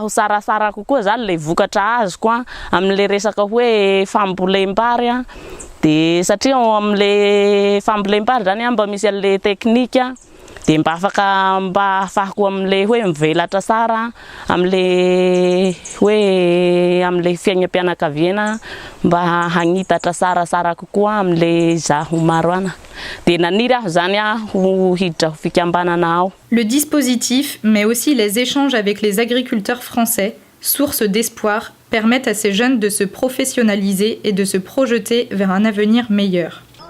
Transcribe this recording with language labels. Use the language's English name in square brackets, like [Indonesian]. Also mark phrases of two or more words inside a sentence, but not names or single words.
[Malagasy] ho sarasara kokoa zany le vokatra azoko amin'le resaka hoe fambolem-bary dia satria amin'le fambolem-bary zany mba misy an'le teknika dia mba afahako amin'le hoe mivelatra sara amin'le hoe amin'le fiainam-pianakaviana mba hagnitatra sarasara kokoa amin'le zaho maro ana. [French] Le dispositif, mais aussi les échanges avec les agriculteurs français, source d'espoir, permettent à ces jeunes de se professionnaliser et de se projeter vers un avenir meilleur.